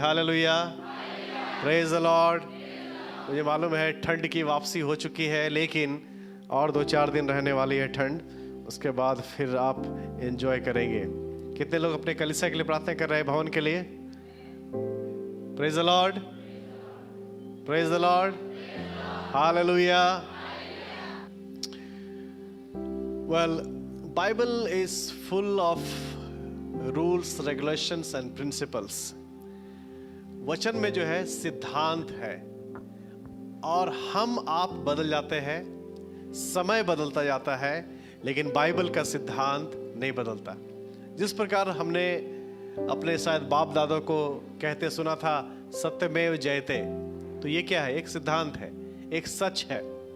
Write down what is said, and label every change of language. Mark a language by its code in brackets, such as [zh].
[en] Hallelujah, praise the Lord. [hi] मुझे मालूम है ठंड की वापसी हो चुकी है, लेकिन और 2-4 दिन रहने वाली है ठंड। उसके बाद फिर आप एंजॉय करेंगे। कितने लोग अपने कलीसिया के लिए प्रार्थना कर रहे हैं, भवन के लिए? [en] Praise the Lord, praise the Lord, hallelujah. Well, Bible is full of rules, regulations and principles. [hi] वचन में जो है सिद्धांत है, और हम आप बदल जाते हैं, समय बदलता जाता है, लेकिन बाइबल का सिद्धांत नहीं बदलता। जिस प्रकार हमने अपने शायद बाप दादों को कहते सुना था सत्यमेव जयते, तो ये क्या है? एक सिद्धांत है, एक सच है।